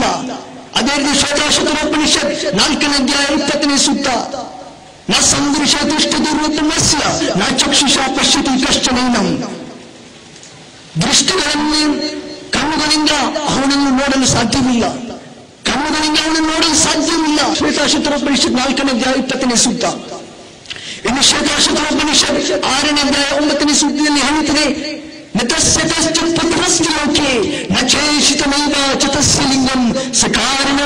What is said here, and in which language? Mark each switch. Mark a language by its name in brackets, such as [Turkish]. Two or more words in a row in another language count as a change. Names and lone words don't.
[Kannada] ಅದೇ ರೀತಿ ಶ್ವೇತಾಶ್ವತರೋಪನಿಷತ್ 4ನೇ ಅಧ್ಯಾಯ 20ನೇ ಸೂಕ್ತ, [Sanskrit] ನ ಸಂದೃಶ್ಯತಿಷ್ಠಿರ್ವತಮಸ್ಯ ನ ಚಕ್ಷುಷಾ ಪಶ್ಯತಿ ಕಶ್ಚನೈನಂ, [Kannada] ದೃಷ್ಟಿಗಳಲ್ಲಿ ಕಣ್ಣುಗಳಿಂದ ಅವನನ್ನು ನೋಡಲು ಸಾಧ್ಯವಿಲ್ಲ, ಕಣ್ಣುಗಳಿಂದ ಅವನನ್ನು ನೋಡಲು ಸಾಧ್ಯವಿಲ್ಲ. ಶ್ವೇತಾಶ್ವತರೋಪನಿಷತ್ 4ನೇ ಅಧ್ಯಾಯ 20ನೇ ಸೂಕ್ತ. ಇನ್ನು ಶ್ವೇತಾಶ್ವತರೋಪನಿಷತ್ 6ನೇ ಅಧ್ಯಾಯ 9ನೇ ಸೂಕ್ತದಲ್ಲಿ ಹೇಳುತ್ತದೆ, [Sanskrit] ನತಸ್ಯ ಕಶ್ಚಿತ್ ಪುತ್ರಸ್ಯ ಲೋಕೆ ನ ಚೇಷಿತಮೈವ ಚ ತಸ್ಯ ಲಿಂಗಂ ಸಖಾ